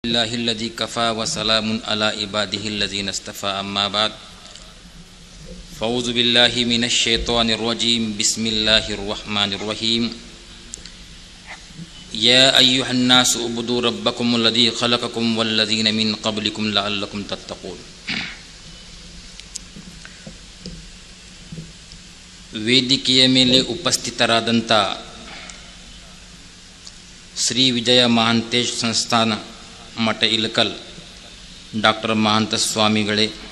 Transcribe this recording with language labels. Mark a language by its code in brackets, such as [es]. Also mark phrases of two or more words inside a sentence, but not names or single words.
[ar] الله الذي كفى وسلام على عباده الذين اصطفى أما بعد فأعوذ بالله من الشيطان الرجيم بسم الله الرحمن الرحيم يا أيها الناس اعبدوا ربكم الذي خلقكم والذين من قبلكم لعلكم تتقون. [kn] ವೇದಿಕೆಯ ಮೇಲೆ ಉಪಸ್ಥಿತರಾದಂಥ ಶ್ರೀ ವಿಜಯ ಮಹಾಂತೇಶ್ ಸಂಸ್ಥಾನ ಮಠ ಇಳಕಲ್ ಡಾಕ್ಟರ್ ಮಹಾಂತ ಸ್ವಾಮಿಗಳೇ,